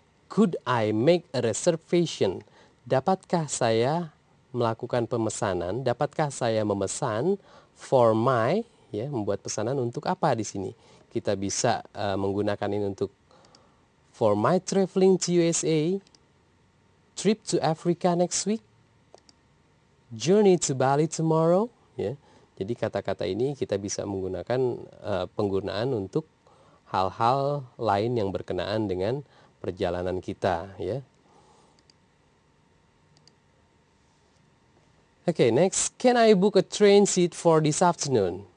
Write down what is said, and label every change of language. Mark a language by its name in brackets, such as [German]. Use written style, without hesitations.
[English] Could I make a reservation? [Indonesian] Dapatkah saya melakukan pemesanan? Dapatkah saya memesan for my, ya, membuat pesanan untuk apa di sini? Kita bisa menggunakan ini untuk [English] for my traveling to USA, trip to Africa next week, journey to Bali tomorrow, ya. [Indonesian] Jadi kata-kata ini kita bisa menggunakan penggunaan untuk hal-hal lain yang berkenaan dengan perjalanan kita, ya. [English] Okay, next, can I book a train seat for this afternoon?